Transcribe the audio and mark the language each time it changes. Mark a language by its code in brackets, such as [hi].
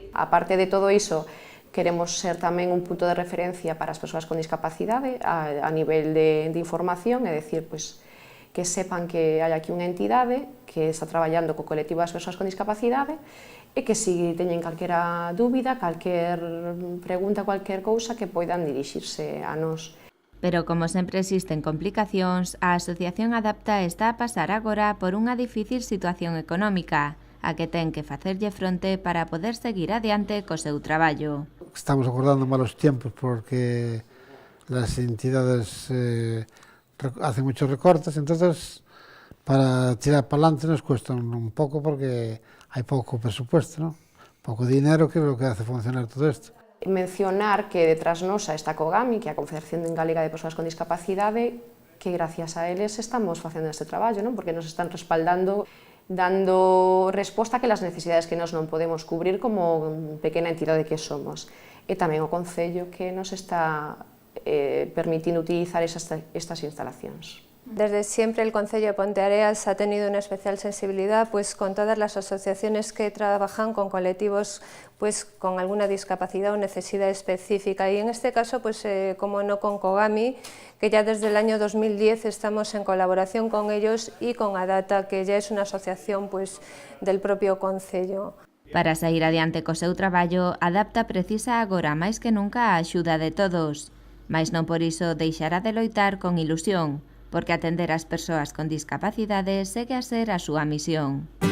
[gl] Aparte de todo iso, queremos ser tamén un punto de referencia para as persoas con discapacidade a nivel de información, é dicir, pois, que sepan que hai aquí unha entidade que está traballando co colectivo das persoas con discapacidade e que se teñen calquera dúbida, calquer pregunta, calquer cousa, que poidan dirixirse a nós. Pero como sempre existen complicacións, a Asociación Adapta está a pasar agora por unha difícil situación económica, a que ten que facerlle fronte para poder seguir adiante co seu traballo. Estamos acordando [es] malos tiempos porque las entidades hacen muchos recortes, entonces para tirar para adelante nos cuesta un poco porque hay poco presupuesto, ¿no? [gl] Poco dinero, que é o que hace funcionar todo isto. Mencionar que detrás nosa está COGAMI, que é a Confederación Galega de Persoas con Discapacidade, que gracias a eles estamos facendo este traballo, ¿no? Porque nos están respaldando, dando resposta a que las necesidades que nos non podemos cubrir como pequena entidade que somos. E tamén o Concello que nos está permitindo utilizar estas instalacións. [es] Desde siempre el Concello de Ponteareas ha tenido una especial sensibilidad pues, con todas las asociaciones que trabajan con colectivos pues, con alguna discapacidad o necesidad específica y en este caso, pues, como no con COGAMI, que ya desde el año 2010 estamos en colaboración con ellos y con Adapta, que ya es una asociación pues, del propio Concello. [gl] Para sair adiante co seu traballo, Adapta precisa agora máis que nunca a axuda de todos, mais non por iso deixará de loitar con ilusión, porque atender ás persoas con discapacidade segue a ser a súa misión.